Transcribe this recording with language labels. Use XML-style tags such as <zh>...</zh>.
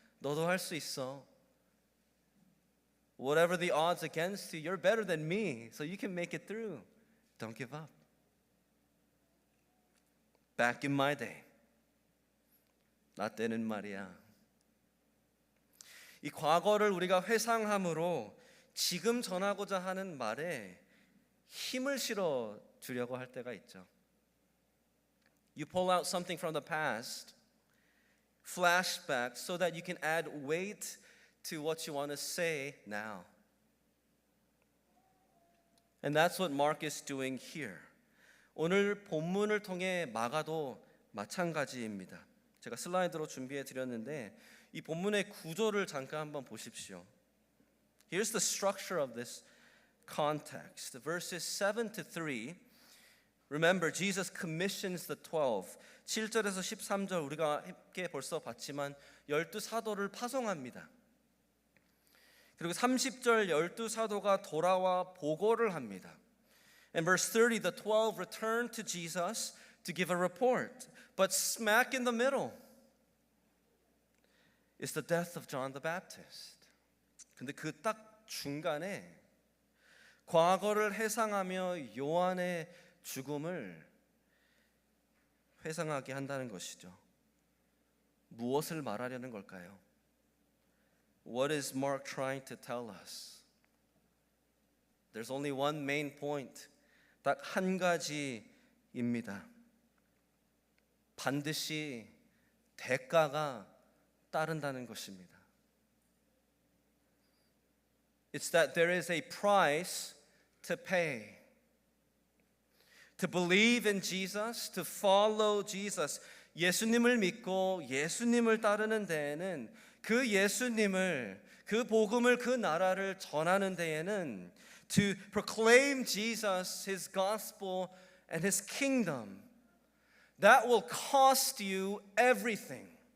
<ko>너도 할 수 있어.</ko> <en>Whatever the odds against you, you're better than me, so you can make it through. Don't give up. Back in my day.</en> <ko>나 때는 말이야. 이 과거를 우리가 회상함으로 지금 전하고자 하는 말에 힘을 실어 주려고 할 때가 있죠.</ko> <en>You pull out something from the past, flashback, so that you can add weight to what you want to say now. And that's what Mark is doing here.</en> <ko>오늘 본문을 통해 마가도 마찬가지입니다. 제가 슬라이드로 준비해 드렸는데 이 본문의 구조를 잠깐 한번 보십시오.</ko> <en>Here's the structure of this context. Verses 7 to 3. Remember, Jesus commissions the 12.</en> <ko>7절에서 13절 우리가 함께 벌써 봤지만 12사도를 파송합니다. 그리고 30절 12사도가 돌아와 보고를 합니다.</ko> <en>In verse 30, the 12 return to Jesus to give a report. But smack in the middle is the death of John the Baptist.</en> <ko>근데 그 딱 중간에 과거를 회상하며 요한의 죽음을 회상하게 한다는 것이죠. 무엇을 말하려는 걸까요?</ko> <en>What is Mark trying to tell us? There's only one main point.</en> <ko>딱 한 가지입니다. 반드시 대가가 따른다는 것입니다.</ko> <en>It's that there is a price to pay. To believe in Jesus, to follow Jesus.</en> <ko>예수님을 믿고 예수님을 따르는 데에는 그 예수님을, 그 복음을, 그 나라를 전하는 데에는</ko> <en>to proclaim Jesus, His gospel and His kingdom, that will cost you everything.</en>